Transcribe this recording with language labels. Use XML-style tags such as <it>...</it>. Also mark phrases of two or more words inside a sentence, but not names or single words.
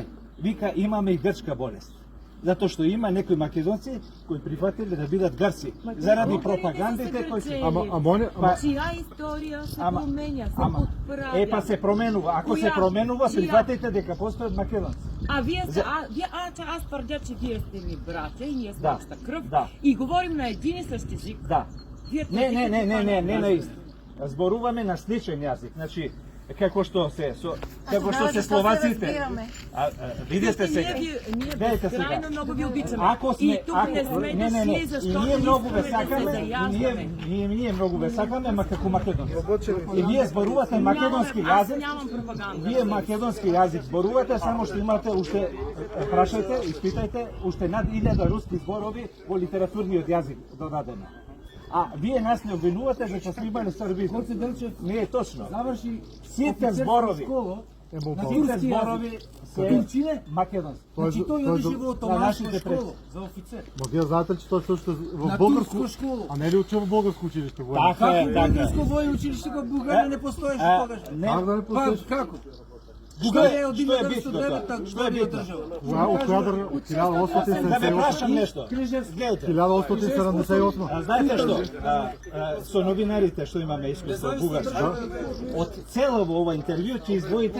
<mk>Вика, имаме и грчка болест. Затоа што има некои македонци кои прифатиле да бидат грци. Заради пропагандите кои се...</mk> <bg>Ама</bg> <mk>Па, Чија историја се</mk> <bg>Ама- променя, се ама, подправя.</bg> <mk>па се променува. Ако се</mk> <bg>Која?</bg> <mk>променува, Чија? прифатите дека постојат македонци.</mk> <bg>А вие сте, аз твърдя, че вие сте ми братя и ние сме</bg> <mk>Да,</mk> <bg>обща кръв</bg> <mk>да.</mk> <bg>и говорим на един и същ език.</bg> <mk>Да.</mk> <bg>Вие</bg> <mk>Не</mk> <bg>твърдите, че</bg> <mk>на ист. Зборуваме на сличен јазик. Значи, како што се словаците. разбираме. Видите сега.</mk> <bg>Ние Гледайте сега. безкрайно много ви обичаме.</bg> <mk>Ако сме,</mk> <bg>И тук не сме дошли,</bg> <mk>и</mk> <bg>защото</bg> <mk>ние много ве</mk> <bg>искаме да се</bg> <mk>сакаме,</mk> <bg>заяждаме.</bg> <mk>ние много ве сакаме, ма како македонци. И вие зборувате македонски</mk> <bg>Аз</bg> <mk>јазик.</mk> <bg>нямам пропаганда.</bg> <mk>Вие македонски јазик зборувате, само што имате уште, прашајте, испитајте, уште над 1000 руски зборови во литературниот јазик додадено. А вие нас не обвинувате дека сме имали срби. Не е точно. Заврши Сите зборови, сите зборови се македонски. Значи той одеше во</mk> <bg>на</bg> <mk>отоманска</mk> <bg>нашите</bg> <mk>школа</mk> <bg>предци.</bg> <mk>за офицер.</mk> <bg>Ма вие знаете ли, че той също е в</bg> <mk>На</mk> <bg>българско...</bg> <mk>турско школа.</mk> <bg>А не ли учил в българско училище? Така е,</bg> <mk>Како</mk> <bg>така е.</bg> <mk>българско војно училиште во Бугарија не постоеше тогаш? Не,</mk> <bg>Как да не</bg> <mk>Па</mk> <bg>постоиш?</bg> <mk>како? Што Бугарија е- е од што е битно 1909 тоа? Што е година битно? држава.</mk> <bg>От коя държава? От</bg> <mk>да ве</mk> <bg>1878?</bg> <mk>прашам нешто. Гледайте.</mk> <bg>1878.</bg> <mk>Знаете што? Со новинарите што имаме искуство бугарско, од цело ова интервју ќе издвоите</mk>